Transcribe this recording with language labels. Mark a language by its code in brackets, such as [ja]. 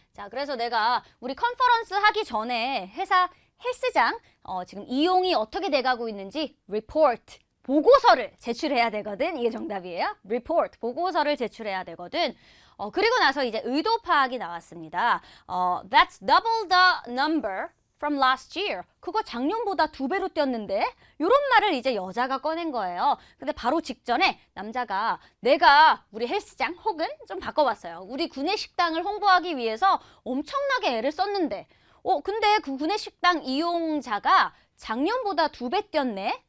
[ko] 자, 그래서 내가 우리 컨퍼런스 하기 전에 회사 헬스장 지금 이용이 어떻게 돼가고 있는지 report, 보고서를 제출해야 되거든. 이게 정답이에요. report, 보고서를 제출해야 되거든. 그리고 나서 이제 의도 파악이 나왔습니다. [en] That's double the number from last year. [ko] 그거 작년보다 2배로 뛰었는데? 이런 말을 이제 여자가 꺼낸 거예요. 근데 바로 직전에 남자가 내가 우리 헬스장 혹은 좀 바꿔봤어요. 우리 구내식당을 홍보하기 위해서 엄청나게 애를 썼는데 근데 그 구내식당 이용자가 작년보다 2배 뛰었네?